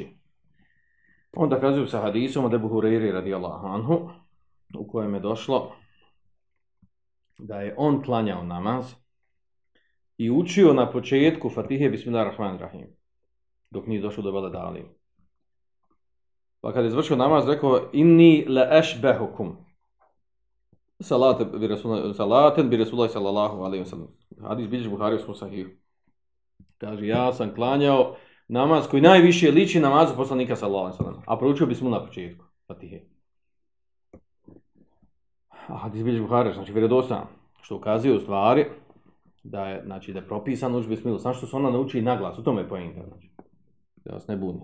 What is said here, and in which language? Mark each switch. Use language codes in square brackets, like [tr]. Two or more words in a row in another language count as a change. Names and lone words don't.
[bs] On dokazuju sa hadisom od Ebu Hureyri [ar] رضي الله عنه, [bs] u kojem je došlo da je on klanjao namaz i učio na početku Fatihe Bismillahirrahmanirrahim, dok nije došlo do Veledali. Pa kad je izvršio namaz, rekao [ar] إني لأشبهكم صلاة برسول الله صلى الله عليه وسلم. [bs] Hadis bilježi Buhari u svom sahihu. Kaže, ja sam klanjao namaz koji najviše liči namazu poslanika [ar] صلى الله عليه وسلم, [bs] a proučio bismo na početku Fatihe. A hadis bilježi Buhari, znači vjerodostojan, što ukazuje u stvari da je, znači, da je propisano uči bismillah, samo što se ona nauči na glas, u tome je poenta, znači, da vas ne buni.